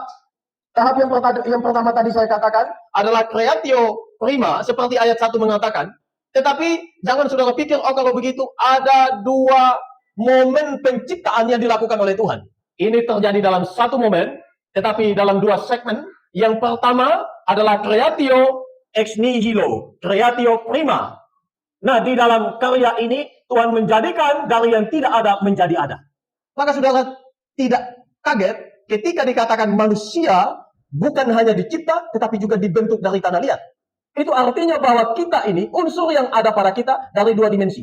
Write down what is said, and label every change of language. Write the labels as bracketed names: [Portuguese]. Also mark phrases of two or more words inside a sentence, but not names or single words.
[Indonesian] Tahap yang pertama tadi saya katakan adalah [Latin] creatio prima, [Indonesian] seperti ayat 1 mengatakan. Tetapi jangan saudara pikir, oh kalau begitu ada dua momen penciptaan yang dilakukan oleh Tuhan. Ini terjadi dalam satu momen, tetapi dalam dua segmen. Yang pertama adalah [Latin] creatio ex nihilo, creatio prima. [Indonesian] Nah, di dalam karya ini Tuhan menjadikan dari yang tidak ada menjadi ada. Maka saudara tidak kaget ketika dikatakan manusia bukan hanya dicipta, tetapi juga dibentuk dari tanah liat. Itu artinya bahwa kita ini, unsur yang ada pada kita dari dua dimensi.